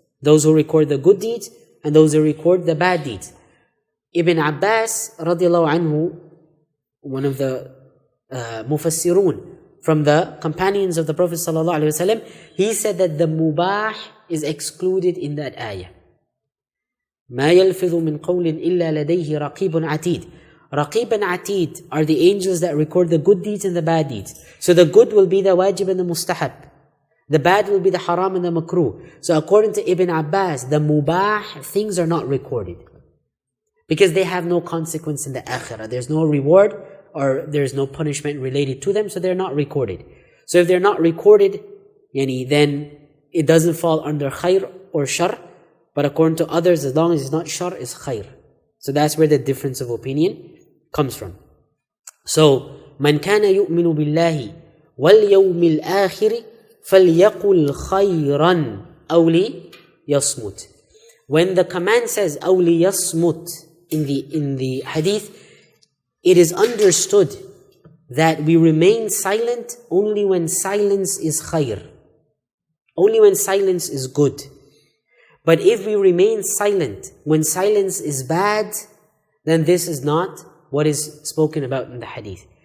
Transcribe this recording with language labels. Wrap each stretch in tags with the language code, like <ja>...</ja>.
<en>Those who record the good deeds and those who record the bad deeds. Ibn Abbas radiallahu anhu, one of the mufassirun from the companions of the Prophet sallallahu alaihi wasallam, he said that the mubah is excluded in that ayah.</en> <ar>ما يلفظ من قول إلا لديه رقيب عتيد.</ar> <en>Raqib and Atid are the angels that record the good deeds and the bad deeds. So the good will be the wajib and the mustahab. The bad will be the haram and the makruh. So according to Ibn Abbas, the mubah things are not recorded, because they have no consequence in the akhirah. There's no reward or there's no punishment related to them, so they're not recorded. So if they're not recorded, then it doesn't fall under khair or shar. But according to others, as long as it's not shar, it's khair. So that's where the difference of opinion comes from.</en> <ar>So, من كان يؤمن بالله واليوم الآخر فليقل خيرا أو ليصمت.</ar> <en>When the command says</en> <ar>أو ليصمت</ar> <en>in the hadith, it is understood that we remain silent only when silence is khair, only when silence is good. But if we remain silent when silence is bad, then this is not what is spoken about in the hadith.</en>